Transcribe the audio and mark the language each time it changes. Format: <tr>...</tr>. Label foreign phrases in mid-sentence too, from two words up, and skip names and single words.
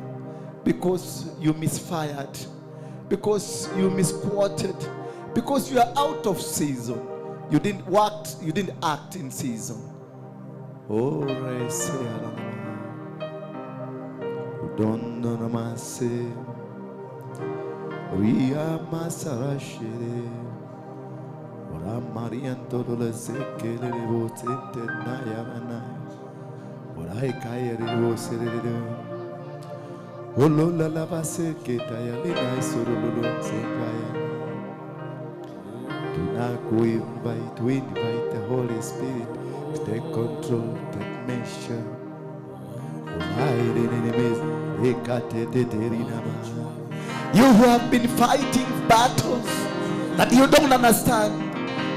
<en>Because you misfired. Because you misquoted. Because you are out of season. You didn't act in season. Oh, I say, don't know my say. We are Masarashire. Ora Marian Todole Sekele Votente Nayana. Ora Kayari Vosere. Olola Lava Seketaya Lina Sorolo Sekaya. Do not go invite, we invite the Holy Spirit to take control, take measure. You who have been fighting battles that you don't understand.</en>